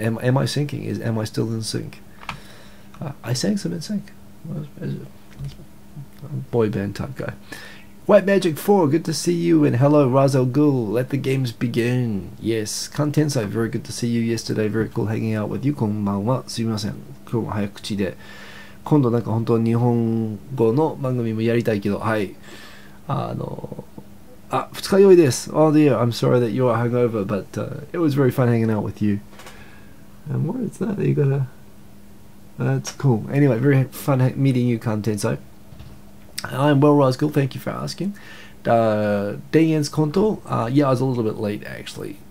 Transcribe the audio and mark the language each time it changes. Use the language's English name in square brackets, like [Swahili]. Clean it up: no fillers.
[English] Am I syncing? Am I still in sync? I sang some in sync. Boy band type guy. White Magic 4, good to see you, and hello Razel Gul, let the games begin. Yes, Contensai, very good to see you yesterday, very cool hanging out with you. [Japanese] こんばんは、すみません、今日も早口で、今度なんか本当日本語の番組もやりたいけど、はい、二日酔いです。 [English] Oh dear, I'm sorry that you're hungover, but it was very fun hanging out with you. And what is that? You got that's cool. Anyway, very fun meeting you, Contensai. I'm well, Roscoe. Thank you for asking. Dengen's Konto. Yeah, I was a little bit late actually.